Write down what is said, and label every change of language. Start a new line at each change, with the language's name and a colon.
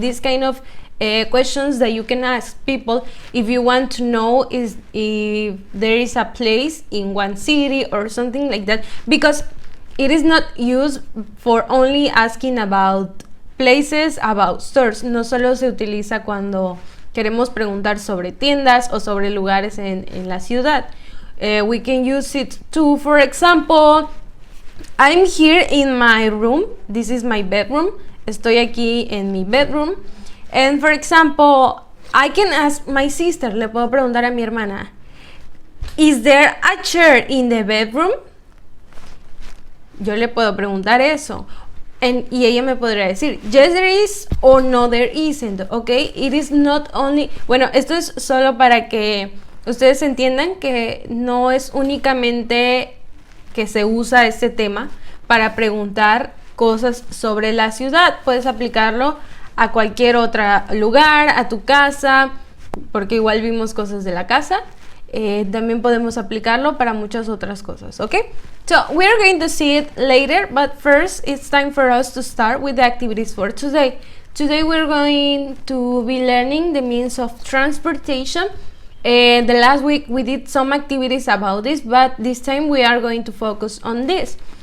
English: These kind of questions that you can ask people if you want to know if there is a place in one city or something like that. Because it is not used for only asking about places, about stores.
Spanish: No solo se utiliza cuando queremos preguntar sobre tiendas o sobre lugares en la ciudad.
English: We can use it too. For example, I'm here in my room. This is my bedroom.
Spanish: Estoy aquí en mi
English: bedroom. And for example, I can ask my sister,
Spanish: le puedo preguntar a mi hermana,
English: is there a chair in the bedroom?
Spanish: Yo le puedo preguntar eso. Y ella me podría decir,
English: yes there is, or no there isn't,
Spanish: okay?
English: It is not only...
Spanish: Bueno, esto es solo para que ustedes entiendan que no es únicamente que se usa este tema para preguntar cosas sobre la ciudad. Puedes aplicarlo a cualquier otro lugar, a tu casa, porque igual vimos cosas de la casa. También podemos aplicarlo para muchas otras cosas, okay?
English: So we're going to see it later, but first it's time for us to start with the activities for today. Today we're going to be learning the means of transportation. The last week we did some activities about this, but this time we are going to focus on this.